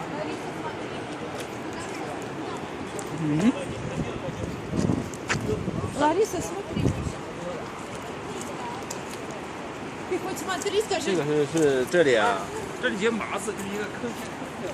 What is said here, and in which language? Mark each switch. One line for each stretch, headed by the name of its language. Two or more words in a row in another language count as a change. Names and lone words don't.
Russian: 嗯。 Лариса, смотри. Ты хоть смотри, скажи.
Chinese: 这个是这里啊，这里就麻死，就是一个坑。